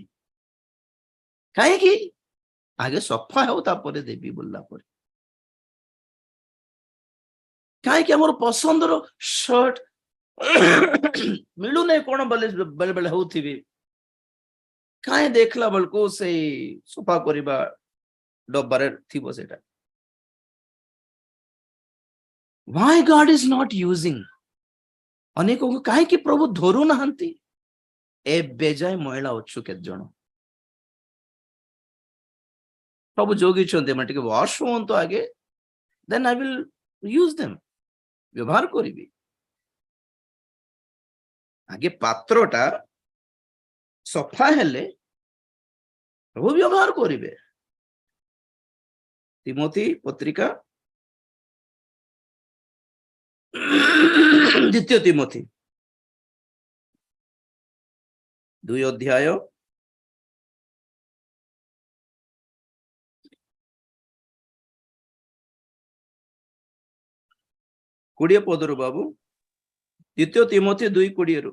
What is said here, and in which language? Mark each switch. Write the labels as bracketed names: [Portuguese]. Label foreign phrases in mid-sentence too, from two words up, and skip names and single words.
[Odia] କାହିଁକି? ଆଗେ ସଫା ହେଉ ତାପରେ ଦେବି ବୋଲିଲା ପରେ। କାହିଁକି ଆମର ପସନ୍ଦର ଶର୍ଟ ମିଳୁନାହିଁ କଣ ବେଳେ ବେଳେ ହଉଥିବି, କାହିଁ ଦେଖିଲା ବେଳକୁ ସେଇ ସଫା କରିବା ଡବାରେ ଥିବ ସେଟା। [English] Why God is not using? [Odia] ଅନେକଙ୍କୁ କାହିଁକି ପ୍ରଭୁ ଧରୁ ନାହାନ୍ତି? ଏବେ ଯାଏ ମହିଳା ଅଛୁ କେତେ ଜଣ? ପ୍ରଭୁ ଯୋଗିଛନ୍ତି ଆମେ ଟିକେ ୱାଶ ହୁଅନ୍ତୁ ଆଗେ, [English] then I will use them, [Odia] ବ୍ୟବହାର କରିବି। ଆଗେ ପାତ୍ରଟା ସଫା ହେଲେ ପ୍ରଭୁ ବ୍ୟବହାର କରିବେ। ତିମୋଥୀ ପତ୍ରିକା ଦ୍ୱିତୀୟ ତିମୋଥୀ 2 ଅଧ୍ୟାୟ 20 ପଦରୁ ବାବୁ, 2 ତିମୋଥୀ 2:20।